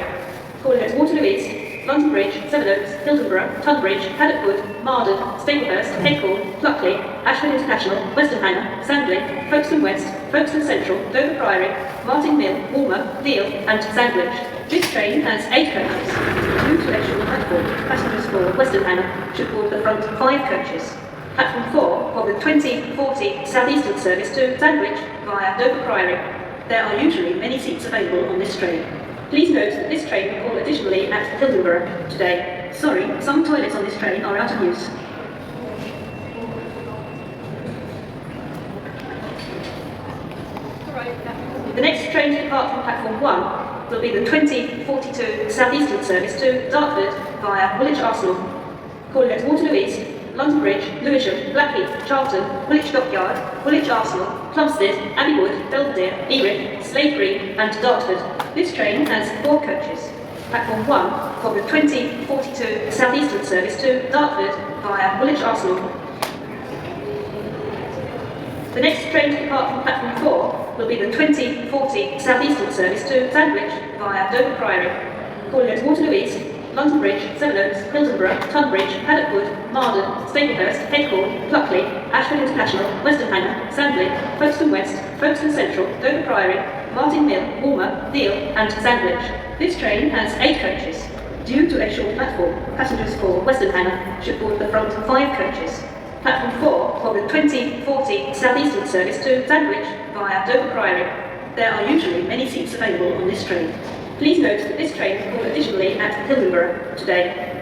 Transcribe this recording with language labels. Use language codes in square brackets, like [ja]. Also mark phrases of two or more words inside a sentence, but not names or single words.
[en] Calling at Waterloo East, London Bridge, Sevenoaks, Hildenborough, Tunbridge, Paddock Wood, Marden, Staplehurst, Headcorn, Pluckley, Ashford International, Western Hanger, Sandling, Folkestone West, Folkestone Central, Dover Priory, Martin Mill, Walmer, Deal and Sandwich. This train has 8 coaches. Due to extra platform, passengers for Western Hanger should board the front 5 coaches. Platform 4 for the 2040 Southeastern service to Sandwich via Dover Priory. There are usually many seats available on this train. Please note that this train will call additionally at Hildenborough today. Sorry, some toilets on this train are out of use. The next train to depart from platform 1 will be the 2042 Southeastern service to Dartford via Woolwich Arsenal. Calling at Waterloo East, London Bridge, Lewisham, Blackheath, Charlton, Woolwich Dockyard, Woolwich Arsenal, Plumstead, Abbey Wood, Belvedere, Erith, Slade Green and Dartford. This train has 4 coaches. Platform 1 for the 2042 Southeastern service to Dartford via Woolwich Arsenal. The next train to depart from platform 4 will be the 2040 Southeastern service to Sandwich via Dover Priory. Calling at Waterloo East, London Bridge, Sevenoaks, Hildenborough, Tunbridge, Paddock Wood, Marden, Staplehurst, Headcorn, Pluckley, Ashford International, Western Hanger, Sandling, Folkestone West, Folkestone Central, Dover Priory, Martin Mill, Walmer, Deal and Sandwich. This train has 8 coaches. Due to a short platform, passengers for Western Hanger should board the front 5 coaches. Platform 4 for the 2040 Southeastern service to Sandwich via Dover Priory. There are usually many seats available on this train. Please note that this train will call additionally at Hildenborough today.